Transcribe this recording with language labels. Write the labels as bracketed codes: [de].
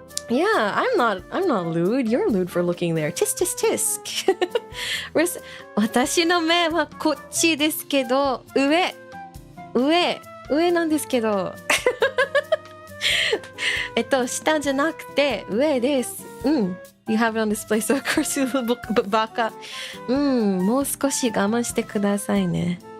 [en] Yeah, I'm not lewd. You're lewd for looking there. Tisk tisk tisk. [ja] 私の目はこっちですけど、上なんですけど。下じゃなくて上です。 [en] You have it on display, so of course you look baka. [ja] もう少し我慢してくださいね。